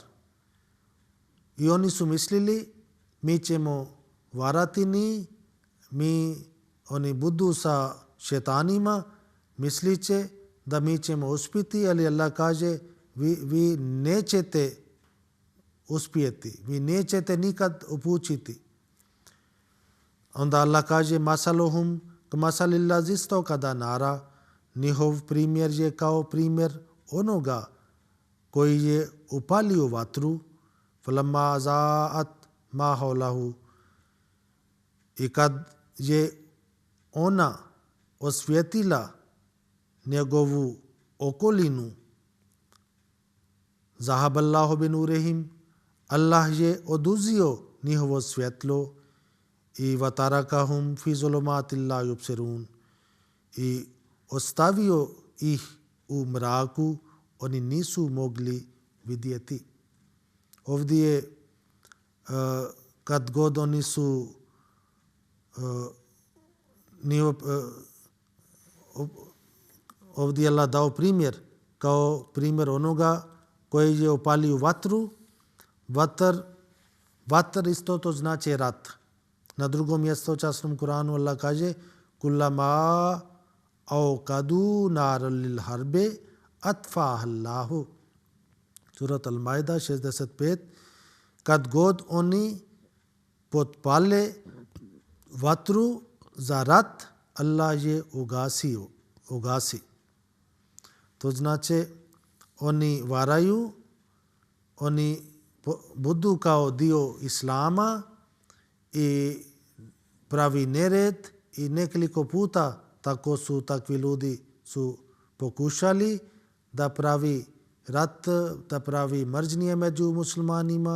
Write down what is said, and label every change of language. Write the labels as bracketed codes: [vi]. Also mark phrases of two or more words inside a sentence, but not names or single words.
[bs] I oni su mislili mi ćemo varati oni budu sa šetanima, mislit će da mi ćemo uspjeti, ali Allah kaže vi nećete uspjeti, vi nećete nikad upućiti. Onda Allah kaže [ar] مثلهم كمثل الذي استوقد نارا, [bs] njihov primjer je kao primjer onoga koji je upalio vatru. [ar] فلما أضاءت ما حوله, [bs] i kad je ona osvijetila njegovu okolinu, [ar] ذهب الله بنورهم, [bs] Allah je oduzio njihovo svjetlo, i [ar] وتركهم في ظلمات لا يبصرون, [bs] i ostavio ih u mraku, oni nisu mogli vidjeti. Ovdje kad god oni su ovdje Allah dao primjer kao primjer onoga koji je upalio vatru. Vatr isto to znači rat. Na drugom mjestu u časnom Kuranu Allah kaže [ar] كلما أوقدوا نارا للحرب أطفأها الله. [bs] Surat Al-Maida 65. Kad god oni potpale vatru za rat, Allah je ugasi. To znači oni varaju, oni budu kao dio Islama i pravi nered, i nekoliko puta takvi ljudi su pokušali da pravi rat, da pravi mržnje među muslimanima.